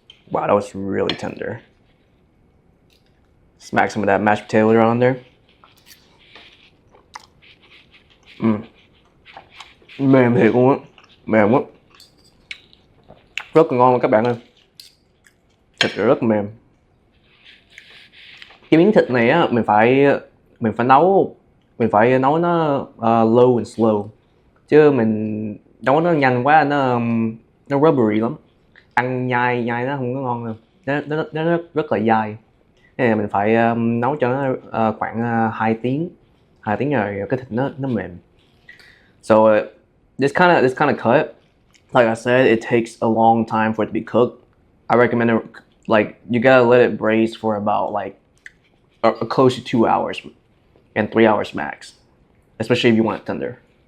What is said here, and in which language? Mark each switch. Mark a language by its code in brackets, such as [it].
[en] Wow, that was really tender. Smack some of that mashed potato on there. [vi] Mềm thiệt luôn á, mềm quá, rất là ngon luôn các bạn ơi. Thịt rất mềm. Cái miếng thịt này á, mình phải nấu nó [en] low and slow, [vi] chứ mình nấu nó nhanh quá nó rubbery lắm, ăn nhai nó không có ngon đâu, nó rất là dai. Nên là mình phải nấu cho nó khoảng 2 tiếng rồi cái thịt nó mềm. [en] So this kind of cut, like I said, it takes a long time for it to be cooked. I recommend it, like, you gotta let it braise for about like close to 2 hours and 3 hours max, especially if you want it tender.